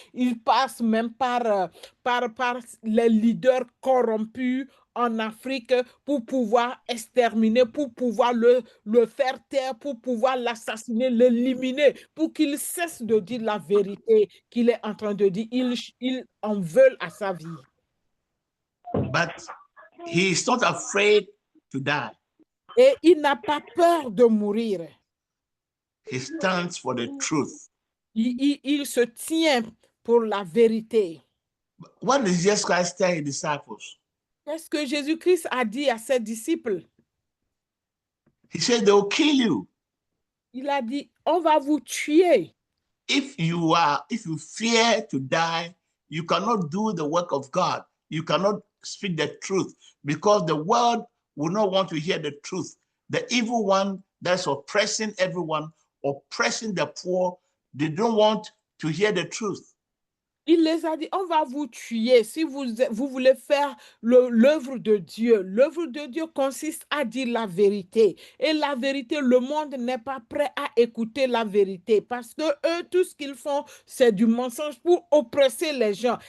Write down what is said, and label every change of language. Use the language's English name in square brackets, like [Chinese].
[French] Ils passent même par les leaders corrompus en Afrique pour pouvoir exterminer, pour pouvoir le faire taire, pour pouvoir l'assassiner, l'éliminer, pour qu'il cesse de dire la vérité qu'il est en train de dire. Ils en veulent à sa vie. [English] But he is not afraid to die. [French] Et il n'a pas peur de mourir. [English] He stands for the truth. [French] Il se tient pour la vérité. [English] What did Jesus Christ tell his disciples? [French] Qu'est-ce que Jésus-Christ a dit à ses disciples? [English] He said they will kill you. [French] Il a dit, on va vous tuer. [English] If you fear to die, you cannot do the work of God. You cannot speak the truth because the world will not want to hear the truth. The evil one that's oppressing everyone, oppressing the poor, they don't want to hear the truth. [French] Il les a dit, on va vous tuer si vous voulez faire l'œuvre de Dieu. L'œuvre de Dieu consiste à dire la vérité. Et la vérité, le monde n'est pas prêt à écouter la vérité parce que eux, tout ce qu'ils font, c'est du mensonge pour oppresser les gens.